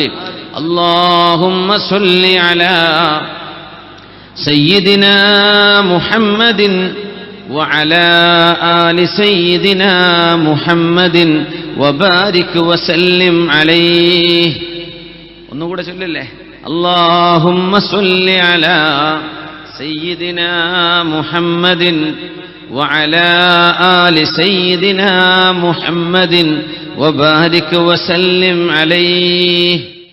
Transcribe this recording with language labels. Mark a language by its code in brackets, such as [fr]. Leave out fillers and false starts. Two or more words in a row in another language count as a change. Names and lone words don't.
[ar] اللهم صل على سيدنا محمد وعلى آل سيدنا محمد وبارك وسلم عليه. [ml] ഒന്നുകൂടെ ചൊല്ലില്ലേ? [ar] اللهم صل على سيدنا محمد وعلى آل سيدنا محمد وبارك وسلم عليه.